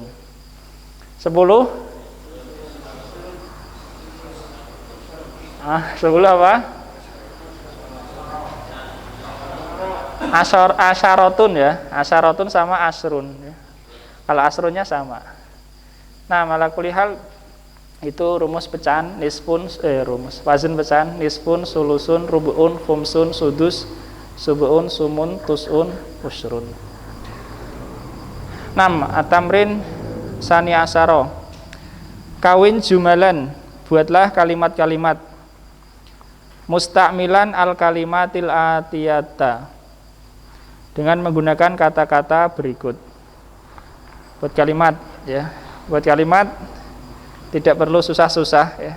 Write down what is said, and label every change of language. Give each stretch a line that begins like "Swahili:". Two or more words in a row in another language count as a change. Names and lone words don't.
Indonesian: 10 10 apa? Asyaratun ya. Asyaratun sama asrun ya. Kalau asrunnya sama.
Arabic: على كل حال
Indonesian: itu rumus pecahan
Arabic: نصف وزن
Indonesian: pecahan
Arabic: نصف، ثلث، ربع، خمس، سدس، سبع، ثمن، تسع، عشر. التمرين الثاني عشر. كوّن جملا,
Indonesian: buatlah kalimat-kalimat
Arabic: مستعملا الكلمات الآتية,
Indonesian: dengan menggunakan kata-kata berikut. Buat kalimat ya. Buat kalimat tidak perlu susah-susah ya.